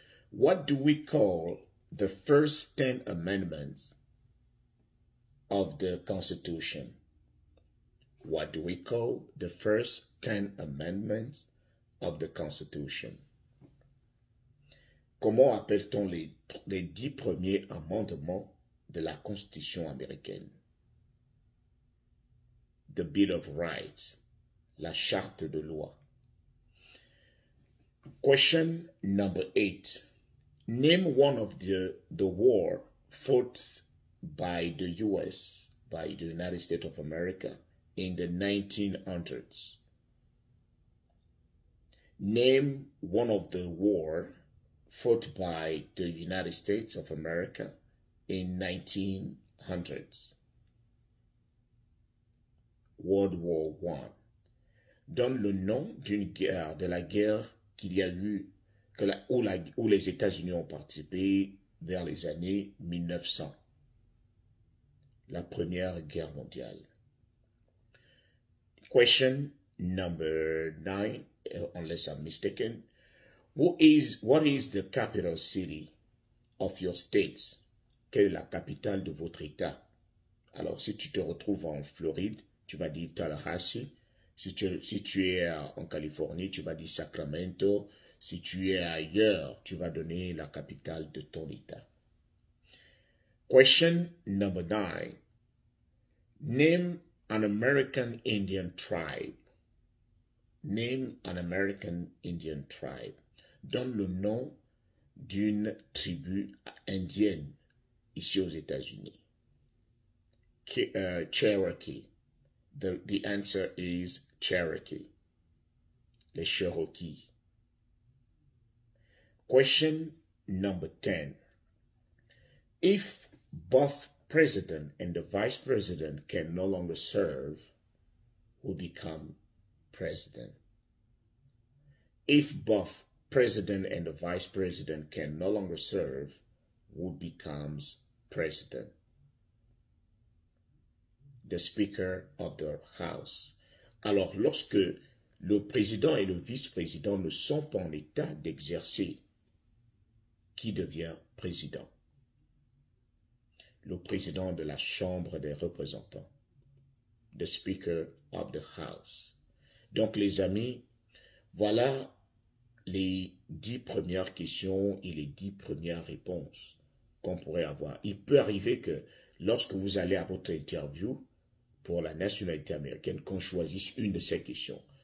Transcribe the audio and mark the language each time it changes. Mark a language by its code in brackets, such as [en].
[en] What do we call the first 10 amendments of the Constitution? What do we call the first 10 amendments of the Constitution? [fr] Comment appelle-t-on les 10 premiers amendements de la Constitution américaine? [en] The Bill of Rights, [fr] la charte de loi. [en] Question number 8. Name one of the war fought by the U.S., by the United States of America in the 1900s. Name one of the war fought by the United States of America in 1900s. World War I. [fr] Donne le nom d'une guerre, de la guerre qu'il y a eu, où les États-Unis ont participé vers les années 1900. La Première Guerre mondiale. [en] Question number 9, unless I'm mistaken. What is the capital city of your state? [fr] Quelle est la capitale de votre État? Alors, si tu te retrouves en Floride, tu vas dire Tallahassee. Si tu es en Californie, tu vas dire Sacramento. Si tu es ailleurs, tu vas donner la capitale de ton État. [en] Question number 9. Name an American Indian tribe. Name an American Indian tribe. [fr] Donne le nom d'une tribu indienne ici aux États-Unis. [en] Cherokee. The answer is Cherokee. [fr] Les Cherokees. [en] Question number 10. If both president and the vice president can no longer serve, who become president? If both president and the vice president can no longer serve, who becomes president? The Speaker of the House. [fr] Alors, lorsque le président et le vice-président ne sont pas en état d'exercer, qui devient président? Le président de la Chambre des représentants. [en] The Speaker of the House. [fr] Donc, les amis, voilà les 10 premières questions et les 10 premières réponses qu'on pourrait avoir. Il peut arriver que lorsque vous allez à votre interview pour la nationalité américaine, qu'on choisisse une de ces questions.